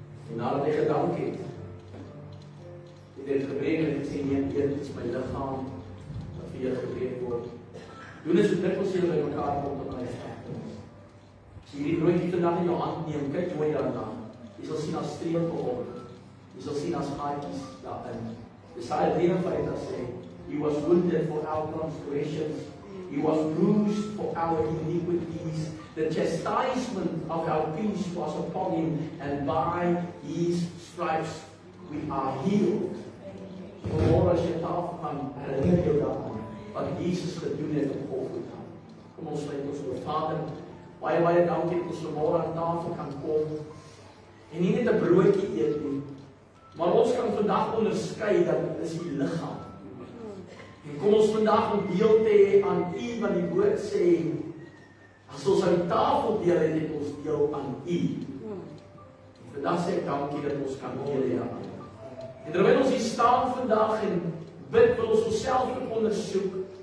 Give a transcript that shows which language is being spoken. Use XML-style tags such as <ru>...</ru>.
<af>En nadat hy gedank het hy het gebreek en gesê, neem eet, dit is my liggaam wat vir julle gebreek word. Doen dit so dikwels julle by mekaar kom tot my gedagtenis. As jy hierdie broodjie vandag in jou hand neem, kyk mooi daarna. Jy sal sien as strepe op. Jy sal sien as gaatjies daarin. Jesaja 53 sê,</af> <en>He was wounded for our transgressions. He was bruised for our iniquities. The chastisement of our peace was upon him, and by his stripes we are healed.</en> <af>Vanmorgen as jy tafel gaan, herinner jou daaraan wat Jesus gedoen het op Golgotha. Kom ons sluit ons oor. Vader, baie dankie dat ons vanmorgen aan tafel kan kom en nie net 'n broodjie eet nie, maar ons kan vandag onderskei dat dit is die liggaam. En kom ons vandag om deel te hê aan U wat die woord sê, as ons aan die tafel deel het ons deel aan U. En vandag sê ek dankie dat ons kan deel hê aan. En terwyl ons hier staan vandag en bid, wil ons onsself ondersoek.</af>